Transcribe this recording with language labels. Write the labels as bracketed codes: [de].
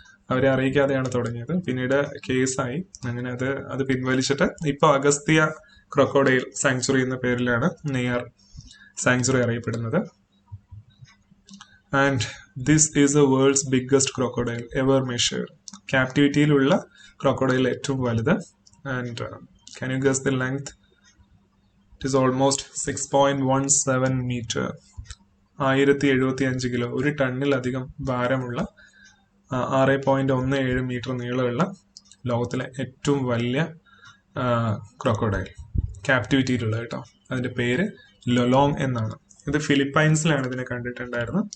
[ml] അവരെ അറിയിക്കാതെയാണ് തുടങ്ങിയത്. പിന്നീട് കേസായി. അങ്ങനെ അത് പിൻവലിച്ചിട്ട് ഇപ്പൊ അഗസ്ത്യ ക്രൊക്കോഡൈൽ സാങ്ച്വറി എന്ന പേരിലാണ് നെയ്യാർ സാങ്ച്വറി അറിയപ്പെടുന്നത്. [en] And this is the world's biggest crocodile ever measured. [ml] ക്യാപ്റ്റിവിറ്റിയിലുള്ള crocodile ഏറ്റവും വലുത്. [en] And can you guess the length? It is almost 6.17 meter. [ml] 1075 kilo, ഒരു ടണ്ണിലധികം ഭാരമുള്ള 6.17 മീറ്റർ നീളമുള്ള ലോകത്തിലെ ഏറ്റവും വലിയ ക്രൊക്കോഡൈൽ ക്യാപ്റ്റിവിറ്റിയിലുള്ള കേട്ടോ. അതിന്റെ പേര് ലൊലോങ് എന്നാണ്. ഇത് ഫിലിപ്പൈൻസിലാണ് ഇതിനെ കണ്ടിട്ടുണ്ടായിരുന്നത്.